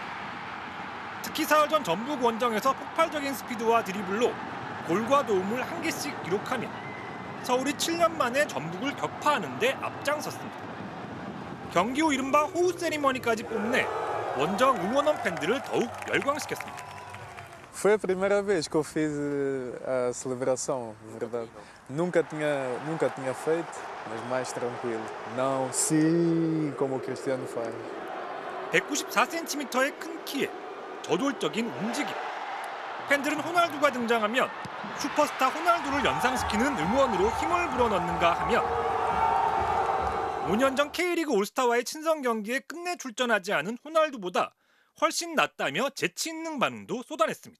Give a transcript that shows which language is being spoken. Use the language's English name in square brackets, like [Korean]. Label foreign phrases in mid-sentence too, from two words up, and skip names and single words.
[Korean] 특히 사흘 전 전북 원정에서 폭발적인 스피드와 드리블로 골과 도움을 1개씩 기록하며 서울이 7년 만에 전북을 격파하는 데 앞장섰습니다. 경기 후 이른바 호우 세리머니까지 뽐내 원정 응원원 팬들을 더욱 열광시켰습니다. [Portuguese] Foi a primeira vez que eu fiz a celebração, na verdade. Nunca tinha feito, mas mais tranquilo. Não, sim, como o Cristiano faz. [Korean] 194cm의 큰 키에 저돌적인 움직임. 팬들은 호날두가 등장하면 슈퍼스타 호날두를 연상시키는 응원으로 힘을 불어넣는가 하면 5년 전 K리그 올스타와의 친선 경기에 끝내 출전하지 않은 호날두보다 훨씬 낫다며 재치 있는 반응도 쏟아냈습니다.